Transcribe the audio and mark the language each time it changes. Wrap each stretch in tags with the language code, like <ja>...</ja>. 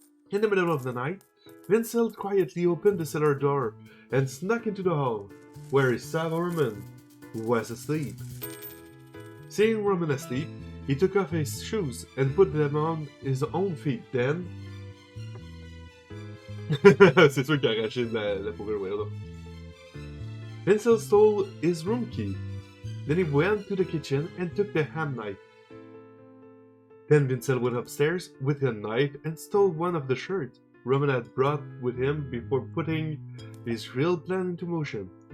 <en>In the middle of the night, Vincent quietly opened the cellar door and snuck into the hall, where he saw Roman, who was asleep. Seeing Roman asleep, he took off his shoes and put them on his own feet. Then...</en> <fr>C'est sûr qu'il a arraché la fourrure, voyons.</fr> <en>Vincent stole his room key. Then he went to the kitchen and took the ham knife. Then Vincent went upstairs with a knife and stole one of the shirts Roman had brought with him before putting his real plan into motion.</en>